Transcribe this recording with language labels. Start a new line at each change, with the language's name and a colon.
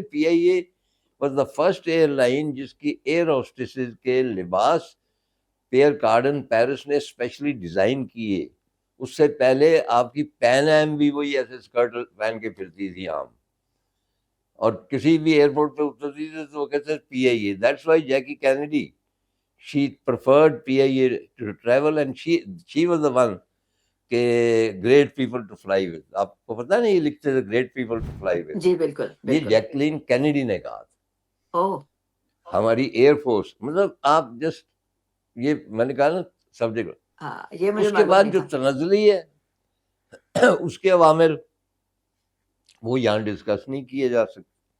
Urdu: P I a
English: was the first airline
Urdu: جس کی year ہوسٹسز کے لباس پیئر کارڈن پیرس نے اسپیشلی ڈیزائن کیے. اس سے پہلے آپ کی پین ایم بھی وہی ایسے اسکرٹ پہن کے پھرتی تھی عام, اور کسی بھی ایئرپورٹ پہ اترتی تھی تو وہ کہتے پی آئی اے.
English: That's why Jackie Kennedy she preferred PIA to travel, and she was the one کہ great people to fly with.
Urdu: آپ کو پتہ نہیں یہ لکھتے تھے
English: great people to fly with.
Urdu: جی بالکل یہ بالکل. جیکلین کینیڈی نے کہا تھا. اوہ ہماری ایئر فورس, مطلب آپ جسٹ یہ میں نے کہا نا سبجیکٹ. ہاں یہ مجھے اس کے معلوم بعد نہیں جو تھا. تنزلی ہے اس کے عوامل وہ یہاں ڈسکس نہیں کیے جا سکتے.